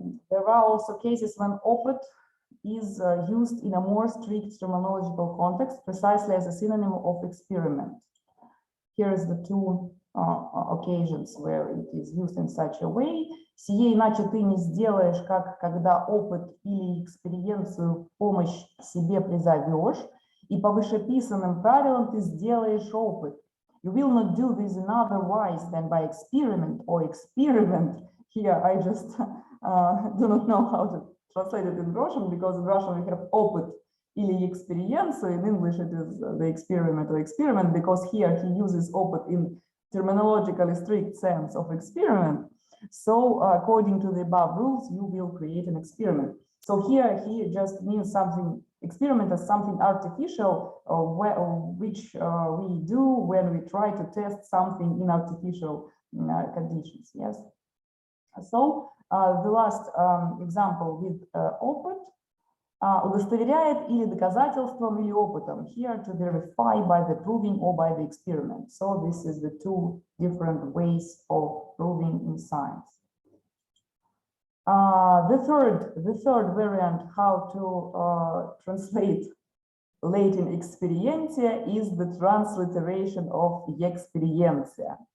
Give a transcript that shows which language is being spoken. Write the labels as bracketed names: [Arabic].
[English] There are also cases when opыт is used in a more strict terminological context, precisely as a synonym of experiment. Here is the two occasions where it is used in such a way. [Russian] Сие иначе ты не сделаешь, как когда опыт или эксперiencию в помощь себе призовешь, и по вышеписанным правилам ты сделаешь опыт. [English] You will not do this in other wise than by experiment or experiment. Here I just do not know how to translate it in Russian, because in Russian we have опыт или experience. In English it is the experiment or experiment, because here he uses опыт in terminologically strict sense of experiment. So according to the above rules, you will create an experiment. So here he just means something, experiment as something artificial, which we do when we try to test something in artificial conditions. Yes. So the last example with опыт. [Russian] Удостоверяет или доказательством, или опытом. [English] Here to verify by the proving or by the experiment. So this is the two different ways of proving in science. The third variant how to translate Latin experientia is the transliteration of experiencia.